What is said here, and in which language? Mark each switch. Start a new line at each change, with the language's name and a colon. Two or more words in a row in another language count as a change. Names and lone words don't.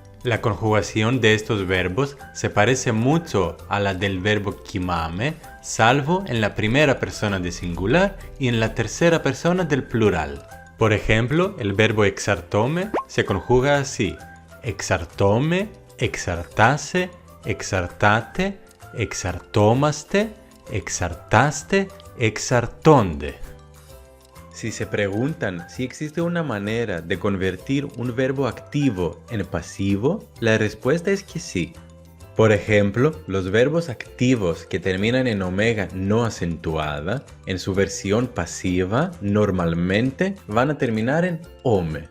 Spanish: La conjugación de estos verbos se parece mucho a la del verbo κοιμάμαι, salvo en la primera persona de singular y en la tercera persona del plural. Por ejemplo, el verbo εξαρτώμαι se conjuga así.
Greek: Εξαρτώμαι, εξαρτάσαι, εξαρτάτε, εξαρτόμαστε, εξαρτάστε, εξαρτώνται.
Spanish: Si se preguntan si existe una manera de convertir un verbo activo en pasivo, la respuesta es que sí. Por ejemplo, los verbos activos que terminan en omega no acentuada, en su versión pasiva, normalmente van a terminar en ome.